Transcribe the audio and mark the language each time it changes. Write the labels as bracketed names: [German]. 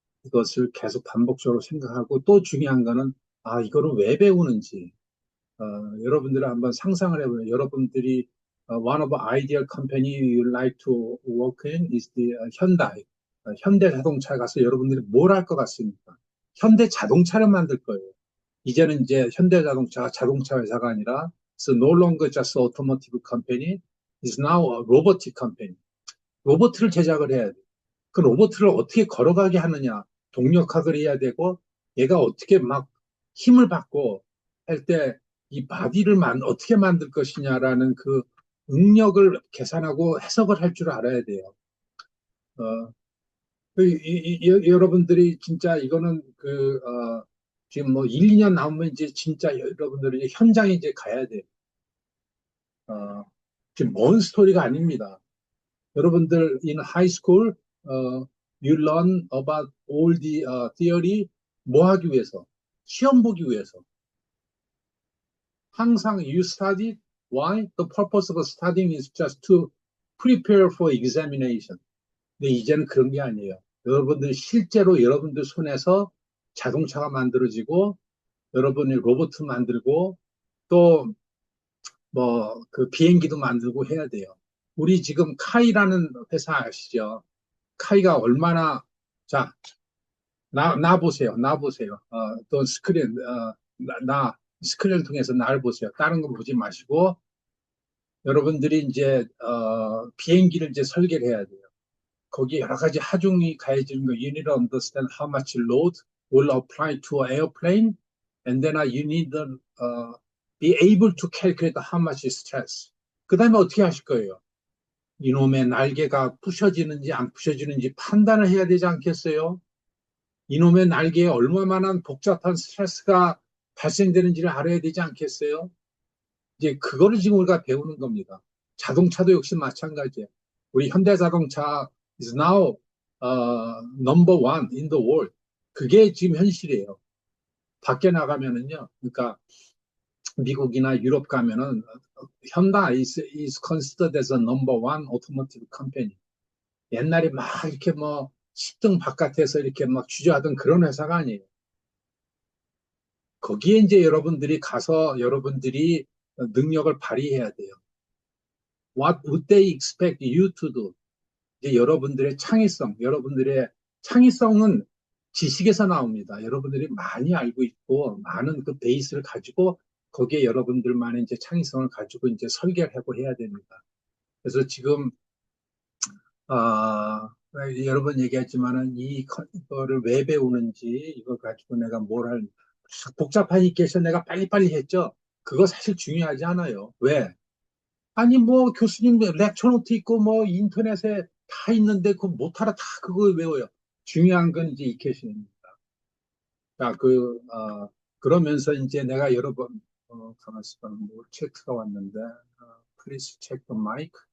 [Korean] 이것을 계속 반복적으로 생각하고, 또 중요한 거는, 이거를 왜 배우는지, 어, 여러분들은 한번 상상을 해보면, 여러분들이, [English] one of the ideal company you like to work in is the [Korean] 현대. 현대 자동차에 가서 여러분들이 뭘 할 것 같습니까? 현대 자동차를 만들 거예요. 이제는 이제 현대자동차가 자동차 회사가 아니라 [English] it's no longer just automotive company, it's now a robotic company. [Korean] 로봇을 제작을 해야 돼. 그 로봇을 어떻게 걸어가게 하느냐, 동력학을 해야 되고, 얘가 어떻게 막 힘을 받고 할 때 이 바디를 어떻게 만들 것이냐라는 그 응력을 계산하고 해석을 할 줄 알아야 돼요. 어, 여러분들이 진짜 이거는 지금 뭐 1, 2년 남으면 이제 진짜 여러분들이 이제 현장에 이제 가야 돼. 어, 지금 먼 스토리가 아닙니다. 여러분들 [English] in high school, you learn about all the theory [Korean] 뭐 하기 위해서? 시험 보기 위해서. 항상 [English] you study. Why? The purpose of studying is just to prepare for examination. [Korean] 근데 이제는 그런 게 아니에요. 여러분들이 실제로 여러분들 손에서 자동차가 만들어지고 여러분이 로봇 만들고 또 뭐 그 비행기도 만들고 해야 돼요. 우리 지금 카이라는 회사 아시죠? 카이가 얼마나 자, 나 보세요. 나 보세요. 또 스크린 스크린을 통해서 나를 보세요. 다른 거 보지 마시고 여러분들이 이제 비행기를 이제 설계를 해야 돼요. 거기 여러 가지 하중이 가해지는 거. [English] You need to understand how much load will apply to an airplane, and then you need to be able to calculate how much stress. [Korean] 그 다음에 어떻게 하실 거예요? 이놈의 날개가 부셔지는지 안 부셔지는지 판단을 해야 되지 않겠어요? 이놈의 날개에 얼마만한 복잡한 스트레스가 발생되는지를 알아야 되지 않겠어요? 이제 그거를 지금 우리가 배우는 겁니다. 자동차도 역시 마찬가지예요. 우리 현대자동차 [English] is now number one in the world. [Korean] 그게 지금 현실이에요. 밖에 나가면은요. 그러니까 미국이나 유럽 가면은 [English] 현대 is considered as a number one automotive company. [Korean] 옛날에 막 이렇게 뭐 10등 바깥에서 이렇게 막 주저하던 그런 회사가 아니에요. 거기에 이제 여러분들이 가서 여러분들이 능력을 발휘해야 돼요. [English] what would they expect you to do? [Korean] 이제 여러분들의 창의성은 지식에서 나옵니다. 여러분들이 많이 알고 있고, 많은 그 베이스를 가지고, 거기에 여러분들만의 이제 창의성을 가지고 이제 설계를 하고 해야 됩니다. 그래서 지금, 아, 여러 번 얘기했지만은 이거를 왜 배우는지, 이걸 가지고 내가 복잡한 이케이션 내가 빨리빨리 했죠? 그거 사실 중요하지 않아요. 왜? 아니, 뭐, 교수님 렉처 노트 있고, 뭐, 인터넷에 다 있는데, 그거 못하라 다 그거 외워요. 중요한 건 이제 이케이션입니다. 자, 그러면서 이제 내가 여러 번, 가만있어 봐. 뭐, 체크가 왔는데, [English] please check the mic.